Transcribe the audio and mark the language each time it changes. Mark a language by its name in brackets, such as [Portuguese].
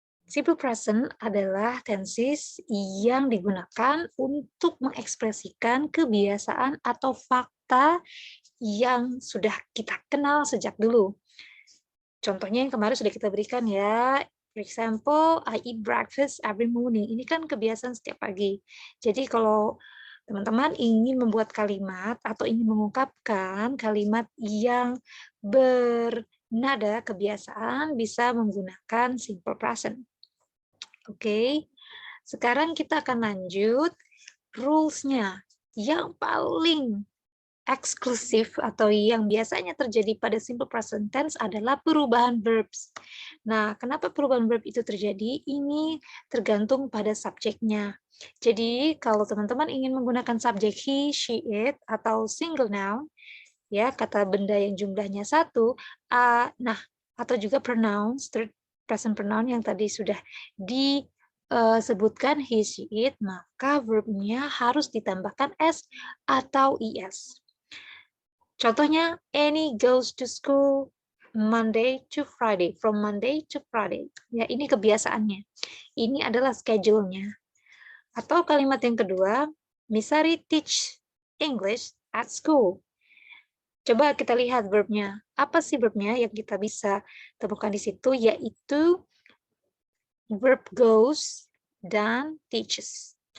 [Indonesian] Simple present adalah tenses yang digunakan untuk mengekspresikan kebiasaan atau fakta yang sudah kita kenal sejak dulu. Contohnya yang kemarin sudah kita berikan ya. [English] For example, I eat breakfast every morning. [Indonesian] Ini kan kebiasaan setiap pagi. Jadi kalau teman-teman ingin membuat kalimat atau ingin mengungkapkan kalimat yang bernada kebiasaan, bisa menggunakan simple present. Oke, sekarang kita akan lanjut rules-nya. Yang paling eksklusif atau yang biasanya terjadi pada simple present tense adalah perubahan verbs. Nah, kenapa perubahan verb itu terjadi? Ini tergantung pada subjeknya. Jadi, kalau teman-teman ingin menggunakan subjek he, she, it, atau single noun, ya kata benda yang jumlahnya satu, nah atau juga pronouns, third person pronoun yang tadi sudah disebutkan he, she, it, maka verbnya harus ditambahkan s atau es. Contohnya, [English] Annie goes to school Monday to Friday, from Monday to Friday. [Indonesian] Ya, ini kebiasaannya. Ini adalah schedule-nya. Atau kalimat yang kedua, [English] Miss Sari teach English at school. [Indonesian] Coba kita lihat verbnya. Apa sih verbnya yang kita bisa temukan di situ? Yaitu verb goes dan teaches.